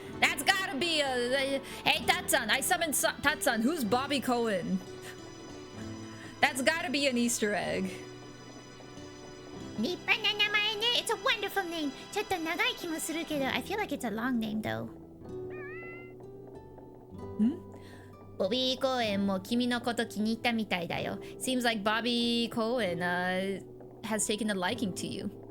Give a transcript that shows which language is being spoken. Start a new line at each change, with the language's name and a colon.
English: That's gotta be hey, Tatsan, I summoned Tatsan. Who's Bobby Cohen? That's gotta be an Easter egg.
Japanese: 立派な名前ね.
English: It's a wonderful name.
Japanese: ちょっと長い気もするけど
English: I feel like it's a long name though.
Japanese: ボビー・コーエンも君のこと気に入ったみたいだよ.
English: Seems like Bobby Cohen has taken a liking to you.